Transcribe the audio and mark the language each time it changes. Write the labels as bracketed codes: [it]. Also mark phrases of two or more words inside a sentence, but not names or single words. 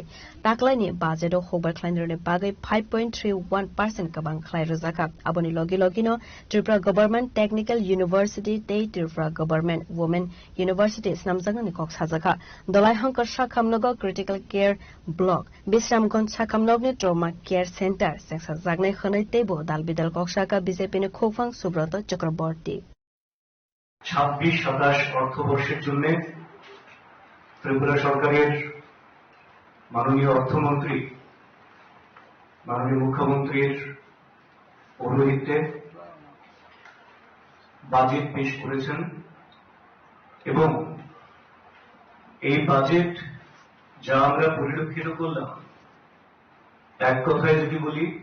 [trp] taklai ni budget o hobar kleiner ne bagai 5.31% kabang khlai rozaka aboni logino Tripura Government Technical University Tei Tripura Government Women University snamjang ni kok sajaka dolai hankar shakamnogo [en] critical care block [trp] Bisramganj shakamnog ni [en] trauma care center [trp] seksa jagnai khanai tebo dalbidal kokshaka BJP ne khokphang Subroto Chakraborty [bn] 26-27 অর্থবর্ষের জন্য ত্রিপুরা সরকারের মাননীয় অর্থমন্ত্রী মাননীয় মুখ্যমন্ত্রীর পৌরোহিত্যে বাজেট পেশ করেছেন এবং এই বাজেট যা আমরা পরিলক্ষিত করলাম এক কথায় যদি বলি